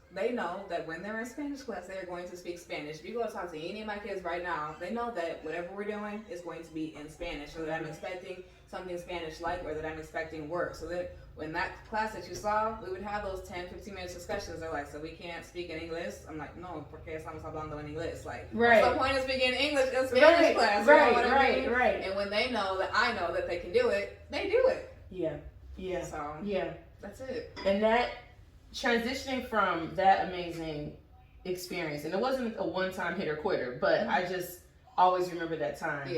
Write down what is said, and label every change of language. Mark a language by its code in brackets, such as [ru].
[en] They know that when they're in Spanish class, they are going to speak Spanish. If you go talk to any of my kids right now, they know that whatever we're doing is going to be in Spanish, or that I'm expecting something Spanish-like, or that I'm expecting work. So that when that class that you saw, we would have those 10, 15 minutes discussions. They're like, so we can't speak in English? I'm like, [es] no, porque estamos hablando en inglés. [en] Like, what's the point of speaking English in Spanish class? Right. And when they know that I know that they can do it, they do it. Yeah. So, yeah. That's it. And that, transitioning from that amazing experience, and it wasn't a one-time hit or quitter, but I just always remember that time.